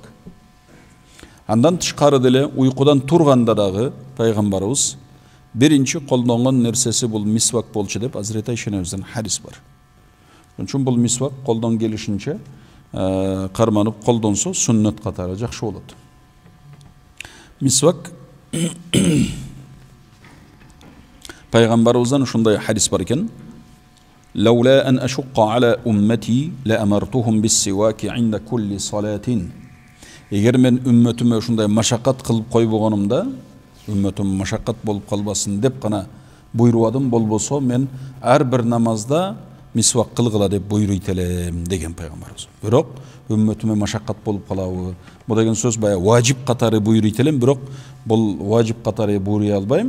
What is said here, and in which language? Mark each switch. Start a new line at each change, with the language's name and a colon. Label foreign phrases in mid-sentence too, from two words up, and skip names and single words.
Kyrgyz: Андан тышкары деле уйкудан турганда дагы пайгамбарыбыз биринчи колдонгон нерсеси бул мисвак болчу деп Азирети Айша энебизден хадис бар. Ошон үчүн бул мисвак колдон келишинче карманып колдонсо сүннөт катары жакшы болот. Мисвак пайгамбарыбыздан ушундай хадис бар экен:
Arabic: "لولا أن أشق على أمتي لأمرتهم بالسواك عند كل صلاة."
Kyrgyz: Эгер мен үммөтүмө ушундай машакат кылып койбогонумда, үммөтүм машакат болуп калбасын деп гана буйрубадым, болбосо мен ар бир намазда мисвак кылгыла деп буйруйт элем деген пайгамбарыбыз. Бирок үммөтүмө машакат болуп калабы? Бу деген сөз баягы важип катары буйруйт элем, бирок бул важип катары буйруй албайм.